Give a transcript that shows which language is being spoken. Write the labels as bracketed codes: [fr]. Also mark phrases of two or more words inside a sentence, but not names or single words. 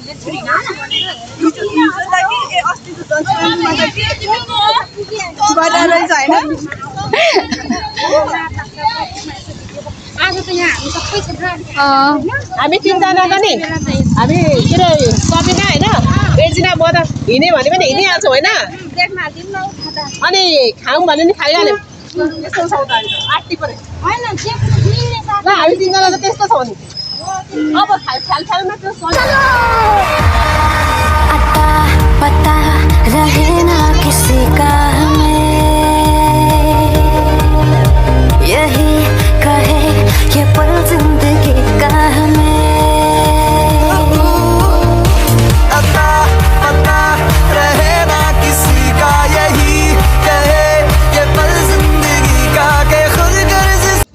[ne] हामी 3 जना त नि हामी के अरे सबिना होइन, बेजिना म त हिँड्ने भने पनि हिँडिहाल्छौँ होइन। अनि खाऊँ भने नि खाइहाल्यौँ। ल हामी 3 जना त त्यस्तो छौँ नि। अब ख्यालमा त्यो [hi] पता रहे ना किसी का हमें, यही कहे ये पल जिंदगी का हमें। पता रहे ना किसी का, यही कहे ये पल जिंदगी का के खुद गर्ज।